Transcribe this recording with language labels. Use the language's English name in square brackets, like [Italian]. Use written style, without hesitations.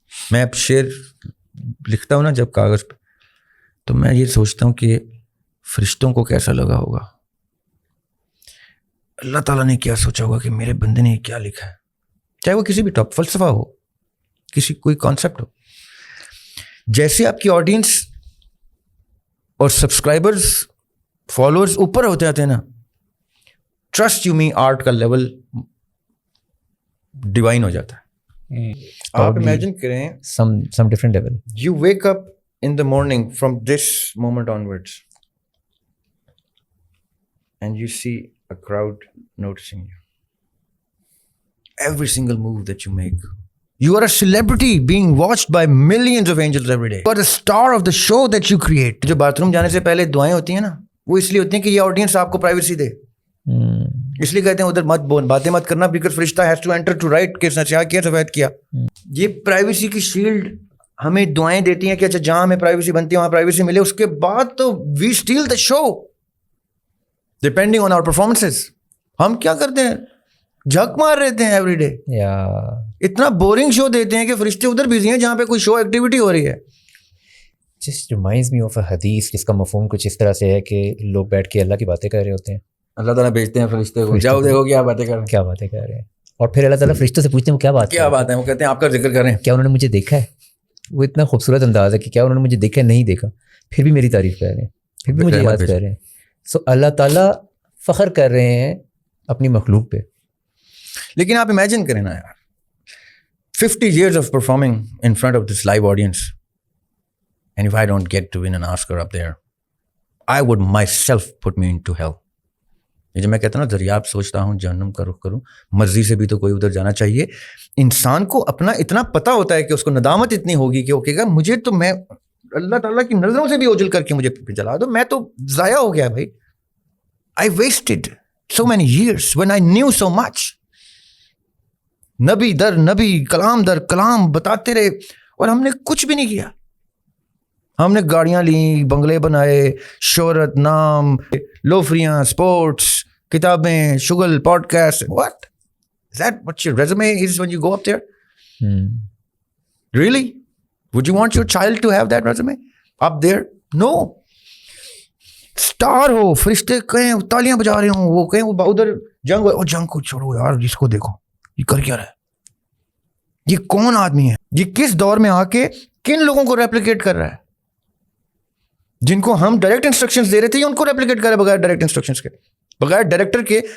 [Urdu] میں اب شعر لکھتا ہوں نا جب کاغذ پہ, تو میں یہ سوچتا ہوں کہ فرشتوں کو کیسا لگا ہوگا, اللہ تعالیٰ نے کیا سوچا ہوگا کہ میرے بندے نے کیا لکھا ہے, چاہے وہ کسی بھی ٹاپ فلسفہ ہو, کسی کوئی کانسیپٹ ہو. جیسے آپ کی آڈینس اور سبسکرائبرز فالوورز اوپر ہوتے آتے ہیں نا, [English] trust you me [Urdu] آرٹ کا لیول ڈیوائن ہو جاتا ہے. آپ امیجن کریں [English] some different level. You wake up in the morning from this moment onwards and you see a crowd noticing you. Every single move that you make. You are a celebrity being watched by millions of angels every day. You are the star of the show that you create. [Urdu] جو bath room جانے سے پہلے دعائیں ہوتی ہیں نا, وہ اس لیے ہوتی ہیں کہ یہ آڈینس آپ کو پرائیویسی دے. اس لیے کہتے ہیں ادھر مت بول, باتیں مت کرنا, [English] because [Urdu] فرشتہ [English] has to enter to write [Urdu] کہ کیا کیا سفید کیا. یہ پرائیویسی کی شیلڈ ہمیں دعائیں دیتی ہیں کہ اچھا جہاں ہمیں پرائیویسی بنتی ہے وہاں پرائیویسی ملے. اس کے بعد تو [English] We still the show depending on our performances. [Urdu] ہم کیا کرتے ہیں, جھک مار رہتے ہیں [English] Every day. [Urdu] اتنا بورنگ شو دیتے ہیں کہ فرشتے ادھر بزی ہیں جہاں پہ کوئی شو ایکٹیویٹی ہو رہی ہے. [English] Just reminds me of a [Urdu] حدیث جس کا مفہوم کچھ اس طرح سے ہے کہ لوگ بیٹھ کے اللہ کی باتیں کر رہے ہوتے ہیں, اللہ تعالیٰ بھیجتے ہیں فرشتے کو, جاؤ دیکھو کیا باتیں کر رہے ہیں, کیا باتیں کر رہے ہیں, اور پھر اللہ تعالیٰ فرشتوں سے پوچھتے ہیں وہ کیا بات ہے. وہ کہتے ہیں آپ کا ذکر کریں, کیا انہوں نے مجھے دیکھا ہے. وہ اتنا خوبصورت انداز ہے کہ کیا انہوں نے مجھے دیکھا ہے, نہیں دیکھا, پھر بھی میری تعریف کر رہے ہیں, پھر بھی مجھے یاد کر رہے ہیں. سو اللہ تعالیٰ فخر کر رہے ہیں اپنی مخلوق پہ. لیکن آپ امیجن کریں نا یار, [English] 50 years of performing in front of this live audience, and if I don't get to win an Oscar up there, I would myself put me into hell. [Urdu] یہ جو میں کہتا ہوں نا دریاب سوچتا ہوں جہنم کا رخ کروں, مرضی سے بھی تو کوئی ادھر جانا چاہیے. انسان کو اپنا اتنا پتہ ہوتا ہے کہ اس کو ندامت اتنی ہوگی کہ وہ کہے گا مجھے تو, میں اللہ تعالیٰ کی نظروں سے بھی اوجھل کر کے مجھے جلا دو, میں تو ضائع ہو گیا بھائی. [English] I wasted so many years when I knew so much. [Urdu] نبی در نبی, کلام در کلام بتاتے رہے اور ہم نے کچھ بھی نہیں کیا. ہم نے گاڑیاں لیں, بنگلے بنائے, شہرت, نام, لوفریاں, اسپورٹس, کتابیں, شغل, pod cost. [English] What? Is that what your resume is when you go up there? Really? Would you want your child to have that resume up there? No. [Urdu] Star ہو, فرشتے کہیں تالیاں بجا رہے ہوں, وہ کہیں وہ ادھر جنگ ہو, جنگ کو چھوڑو یار, جس کو دیکھو یہ کر کیا رہا ہے, یہ کون آدمی ہے, یہ کس دور میں آ کے کن لوگوں کو ریپلیکیٹ کر رہا ہے. جن کو ہم ڈائریکٹ انسٹرکشنز دے رہے تھے ان کو ریپلیکیٹ کر رہا ہے بغیر ڈائریکٹ انسٹرکشنز کے, بغیر ڈائریکٹر کے.